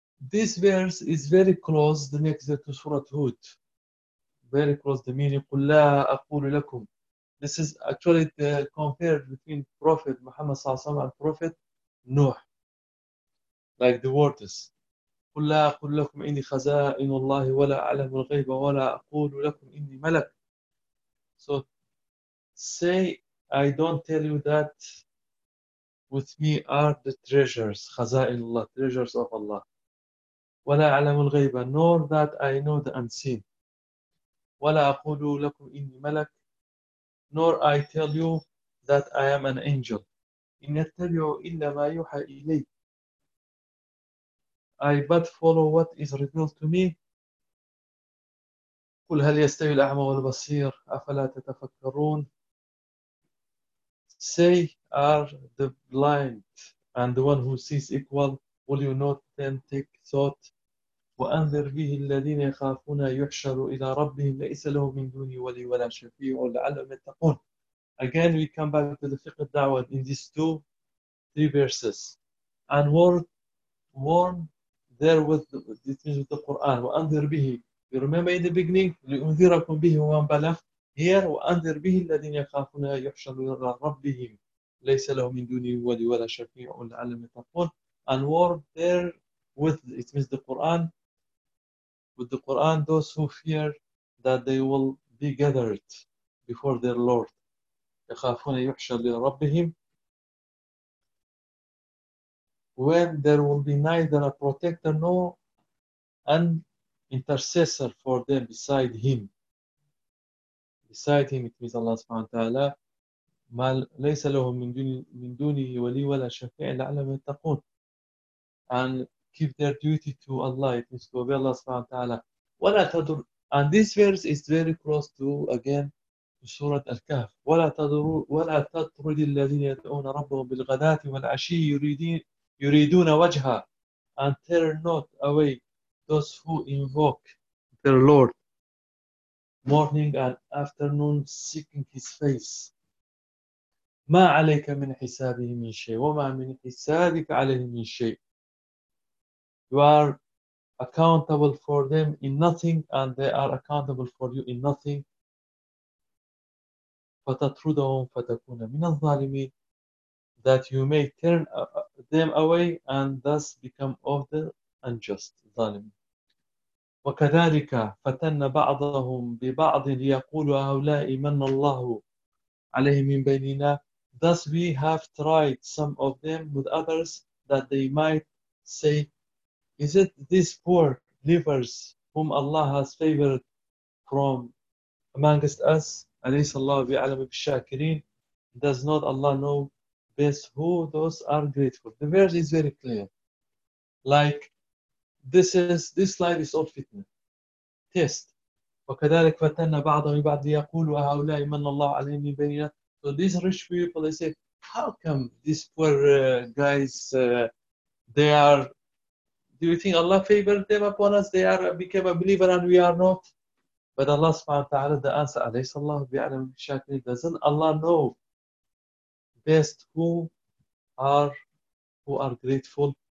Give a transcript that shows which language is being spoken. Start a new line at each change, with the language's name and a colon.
English: This verse is very close, the next verse to Surah Hud. Very close, the meaning,
Arabic: قُلْ لَا أَقُولُ لَكُمْ.
English: This is actually the compared between Prophet Muhammad sallallahu alaihi wasallam and Prophet Nuh.
Arabic: Like the words, قُلْ لَا أَقُولُ لَكُمْ إِنِّي خَزَائِنُ اللَّهِ وَلَا أَعْلَمُ الْغَيْبَ وَلَا أَقُولُ لَكُمْ إِنِّي مَلَكٌ.
English: So say, I don't tell you that with me are the treasures,
Arabic: خزائن الله,
English: treasures of Allah.
Arabic: وَلَا أَعْلَمُ الْغَيْبَ,
English: nor that I know the unseen.
Arabic: وَلَا أَقُولُ لَكُمْ إِنِّي مَلَكٌ,
English: nor I tell you that I am an angel.
Arabic: إِنَّ اتَّبِعُوا إِلَّا مَا يُوحَى إِلَيْهِ,
English: I but follow what is revealed to me.
Arabic: قُلْ هَلْ يَسْتَوِي الْأَعْمَى وَالْبَصِيرُ أَفَلَا تَتَفَكَّرُونَ.
English: Say, are the blind and the one who sees equal? Will you not then take thought?
Arabic: وَأَنذِرْ بِهِ الَّذِينَ يَخَافُونَ يُحْشَرُوا إِلَى رَبِّهِمْ لَيْسَ لَهُم مِّن دُونِهِ وَلِيٌّ وَلَا شَفِيعٌ لَّعَلَّهُمْ يَتَّقُونَ.
English: Again, we come back to the fiqh da'wah in these two, three verses. And warn there with the things of the Quran.
Arabic: وَأَنذِرْ بِهِ,
English: you remember in the beginning,
Arabic: لِأُنذِرَكُمْ بِهِ وَمَن بَلَغَ. Here, وَأَنذِرْ بِهِ الَّذِينَ يَخَافُونَ يُحْشَرُوا إِلَى رَبِّهِمْ لَيْسَ لَهُم مِّن دُونِهِ وَلِيٌّ وَلَا شَفِيعٌ لَّعَلَّهُمْ يَتَّقُونَ.
English: And warn there with, it means the Quran, with the Quran, those who fear that they will be gathered before their Lord.
Arabic: يَخَافُونَ يُحْشَرُ لِرَبِّهِمْ,
English: when there will be neither a protector nor an intercessor for them beside him. Beside him, it means Allah subhanahu wa ta'ala,
Arabic: مَا لَيْسَ لَهُمْ مِنْ دُونِهِ وَلِيٌّ وَلَا شَفِيعٌ لَعَلَّهُمْ يَتَّقُونَ.
English: And keep their duty to Allah, it means to obey Allah subhanahu wa ta'ala. And this verse is very close to, again, to Surah Al-Kahf.
Arabic: وَلَا تَطْرُدِ الَّذِينَ يَدْعُونَ رَبَّهُمْ بِالْغَدَاتِ وَالْعَشِيِّ يُرِيدُونَ وَجْهَا.
English: And turn not away those who invoke their Lord morning and afternoon seeking His face.
Arabic: مَا عَلَيْكَ مِنْ حِسَابِهِمْ مِنْ شَيْءٍ وَمَا مِنْ حِسَابِكَ عَلَيْهِمْ مِنْ شَيْءٍ.
English: You are accountable for them in nothing, and they are accountable for you in nothing.
Arabic: فَتَطْرُدَهُمْ فَتَكُونَ مِنَ الظَّالِمِينَ,
English: that you may turn them away and thus become of the unjust.
Arabic: ظَالِمِينَ. وكذلك فتن بعضهم ببعض ليقولوا هؤلاء من الله عليهم من بيننا.
English: Thus we have tried some of them with others that they might say, is it these poor believers whom Allah has favored from amongst us?
Arabic: أليس الله بأعلم بالشاكرين؟
English: Does not Allah know best who those are grateful? The verse is very clear. Like, this life is all fitna. Test.
Arabic: وكذلك فتنا بعضهم بعض ليقولوا هؤلاء من الله عليهم من بيننا.
English: So these rich people, they say, how come these poor guys, they are, do you think Allah favored them upon us? They are became a believer and we are not. But Allah subhanahu wa ta'ala, the answer,
Arabic: أليس الله بأعلم بالشاكرين.
English: Doesn't Allah know best who are grateful?